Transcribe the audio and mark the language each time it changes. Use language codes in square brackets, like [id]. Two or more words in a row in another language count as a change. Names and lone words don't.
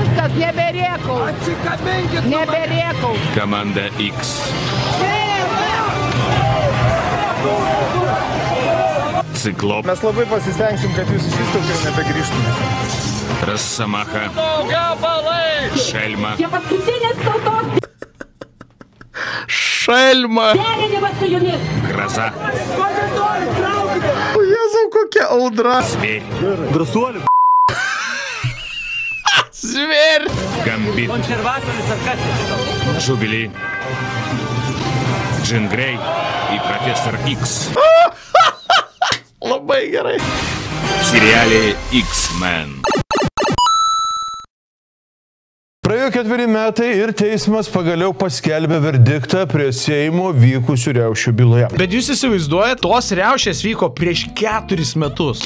[lt] Kandrotas, neberėkau. Neberėkau. [ru] Команда X. Циклоп. [lt] Mes labai pasistengsim, kad jūs iš įstaukai nebegrįžtumėte. [ru] Росомаха. Шельма. [lt] Šelma. [ru] Гроза. [lt] O Jėzau, kokia audra. [ru] Зверь. [lt] Drąsuoliu. [ru] Zver. Гамбит. Жубили. Джин Грей и профессор Икс. [lt] Labai gerai. [ru] В сериале X-Men. [lt] Praėjo 4 metai ir teismas pagaliau paskelbė verdiktą prie Seimo vykusių riaušių byloje. Bet jūs įsivaizduojat, tos riaušės vyko prieš 4 metus.